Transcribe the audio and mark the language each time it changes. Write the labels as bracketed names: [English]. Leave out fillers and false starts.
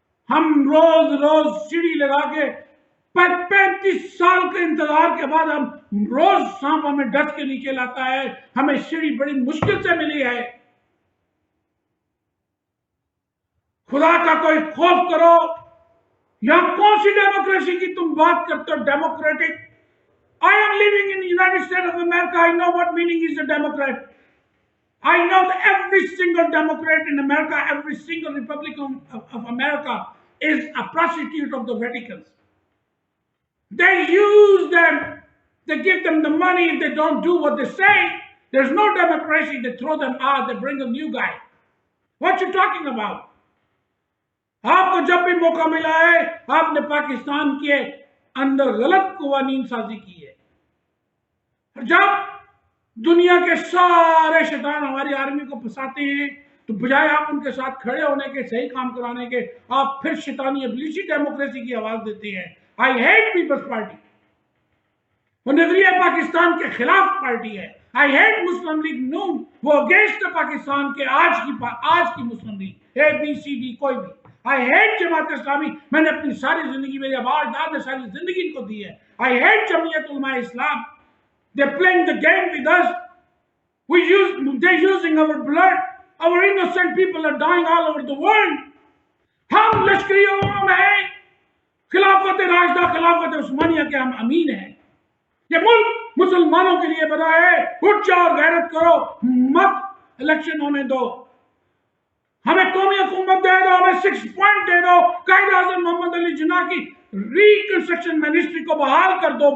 [Urdu] ہم روز سیڑھی لگا کے 35 سال کے انتظار کے بعد ہم روز سانپ ہمیں ڈس کے نیچے لاتا ہے. ہمیں سیڑھی بڑی مشکل سے ملی ہے. خدا کا کوئی خوف کرو. یہاں کون سی ڈیموکریسی کی تم بات کرتے ہو؟ Democratic. [English] I am living in the United States of America. I know what meaning is a Democrat. I know that every single Democrat in America, every single Republican of America is a prostitute of the Vaticans. They use them. They give them the money. If they don't do what they say, there's no democracy. They throw them out. They bring a new guy. What you talking about? [Urdu] آپ کو جب بھی موقع ملا ہے, آپ نے پاکستان کے اندر غلط قوانین سازی کی ہے. جب دنیا کے سارے شیطان ہماری آرمی کو پھنساتے ہیں, تو بجائے آپ ان کے ساتھ کھڑے ہونے کے، صحیح کام کرانے کے، آپ پھر شیطانی ابلیسی ڈیموکریسی کی آواز دیتے ہیں. [English] I hate [Urdu] Peoples party. وہ نظریہ پاکستان کے خلاف پارٹی ہے. [English] I hate [Urdu] مسلم لیگ نون، وہ اگینسٹ پاکستان کے آج کی مسلم لیگ، اے بی سی ڈی کوئی بھی. [English] I hate [Urdu] جماعت اسلامی، میں نے اپنی ساری زندگی، میرے آباء نے ساری زندگی ان کو دی ہے. [English] I hate Jamiat Ulema Islam. They're playing the game with us. They're using our blood. Our innocent people are dying all over the world. [Urdu] ہم لشکری عوام ہیں، خلافت راشدہ، خلافت عثمانیہ کے ہم امین ہیں. یہ ملک مسلمانوں کے لیے بنا ہے. اٹھ جاؤ اور غیرت کرو، مت الیکشن ہونے دو. ہمیں قومی حکومت دے دو، ہمیں 6 پوائنٹ دے دو، قائد اعظم محمد علی جناح کی ریکنسٹرکشن منسٹری کو بحال کر دو.